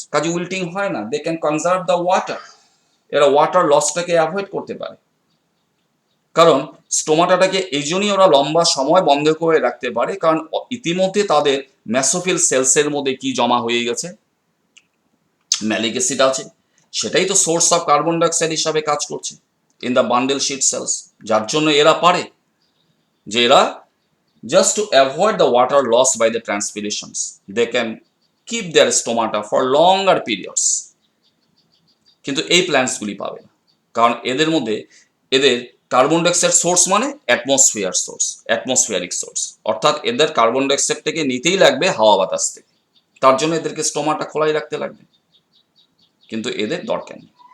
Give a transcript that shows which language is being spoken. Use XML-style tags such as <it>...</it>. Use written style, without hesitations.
<bn>কাজে উইল্টিং হয় না,</bn> <en>they can conserve the water,</en> <bn>এরা ওয়াটার লসটাকে অ্যাভয়েড করতে পারে, কারণ স্টোমাটাটাকে এই জন্যই ওরা লম্বা সময় বন্ধ করে রাখতে পারে, কারণ ইতিমধ্যে তাদের মেসোফিল সেলসের মধ্যে কি জমা হয়ে গেছে, ম্যালিক অ্যাসিড আছে, সেটাই তো সোর্স অফ কার্বন ডাইঅক্সাইড হিসাবে কাজ করছে in the bundle sheet sales. যার জন্য এরা পারে যে এরা</bn> <en>just to avoid the water loss by the transpirations, they can keep their stomata for longer periods।</en> <bn>কিন্তু এই প্ল্যান্টসগুলি পাবে না, কারণ এদের মধ্যে এদের কার্বন ডাইঅক্সাইড সোর্স মানে অ্যাটমসফিয়ার সোর্স, অ্যাটমসফিয়ারিক সোর্স, অর্থাৎ এদের কার্বন ডাইঅক্সাইডটাকে নিতেই লাগবে হাওয়া বাতাস থেকে, তার জন্য এদেরকে স্টোমাটা খোলাই রাখতে লাগবে, কিন্তু এদের দরকার নেই।</bn>